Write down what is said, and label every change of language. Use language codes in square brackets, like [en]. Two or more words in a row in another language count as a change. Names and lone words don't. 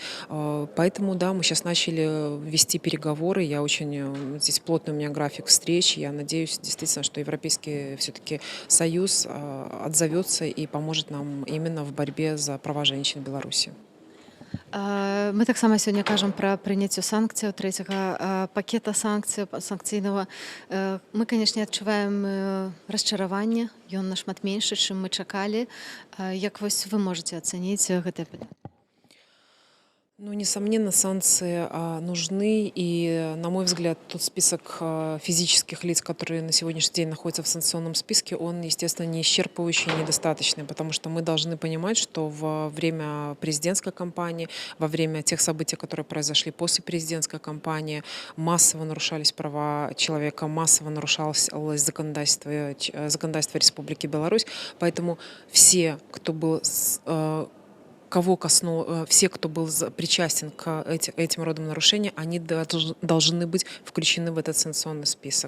[ru] Поэтому, да, мы сейчас начали вести переговоры. Я здесь плотный у меня график встреч. Я надеюсь действительно, что Европейский все-таки Союз отзовется и поможет нам именно в борьбе за права женщин в Беларуси. [be] Мы таксама сёння кажам пра прыняццё санкцыяў трэцяга пакета санкцыйнага. Мы, канешне, адчуваем расчараванне. Ён нашмат меншы, чым мы чакалі. Як вось вы можаце ацаніць гэтае пытанне? Ну, [ru] несомненно, санкции нужны, и, на мой взгляд, тот список физических лиц, которые на сегодняшний день находятся в санкционном списке, он, естественно, не исчерпывающий и недостаточный, потому что мы должны понимать, что во время президентской кампании, во время тех событий, которые произошли после президентской кампании, массово нарушались права человека, массово нарушалось законодательство Республики Беларусь, поэтому все, кто был все, кто был причастен к этим родам нарушений, они должны быть включены в этот санкционный список.